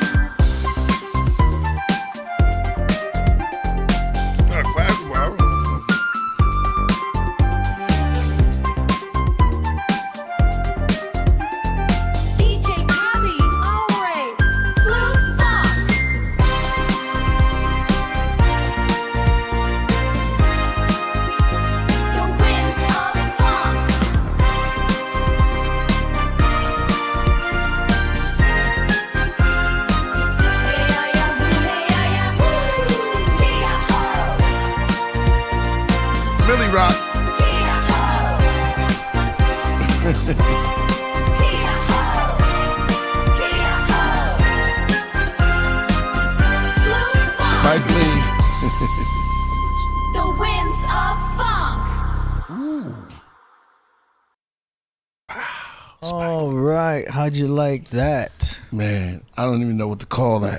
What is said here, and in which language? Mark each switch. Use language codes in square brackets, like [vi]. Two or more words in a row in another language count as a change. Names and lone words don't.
[en] DJ Bobby, alright. Flute funk. The winds of funk. Hey ya ya hoo, hey ya ya hoo, hey ya ho, Millie Rock. hey ya ho, hey ya ho, hey ya ho. Flute funk. Spike Lee. The winds of funk. All right. How'd you like that? Man, I don't even know what to call that.